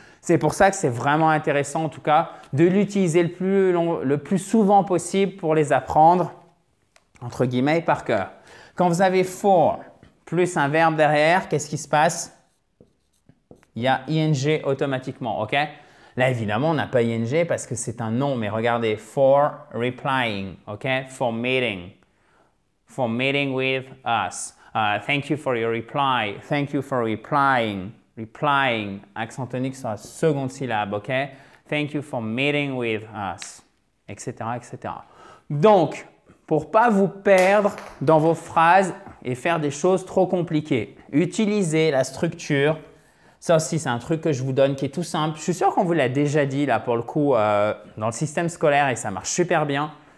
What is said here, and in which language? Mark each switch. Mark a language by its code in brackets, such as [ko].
[fr] C'est pour ça que c'est vraiment intéressant, en tout cas, de l'utiliser le plus souvent possible pour les apprendre, entre guillemets, par cœur. Quand vous avez for plus un verbe derrière, qu'est-ce qui se passe? Il y a ing automatiquement, OK? Là, évidemment, on n'a pas ing parce que c'est un nom, mais regardez, [en] for replying, [fr] OK? [en] For meeting with us. Thank you for your reply. Thank you for replying. Replying, [fr] accent tonique sur la seconde syllabe, [en] OK? Thank you for meeting with us, etc., etc. [fr] Donc, pour ne pas vous perdre dans vos phrases et faire des choses trop compliquées, utilisez la structure. Ça aussi, c'est un truc que je vous donne qui est tout simple. Je suis sûr qu'on vous l'a déjà dit, là, pour le coup, dans le système scolaire et ça marche super bien.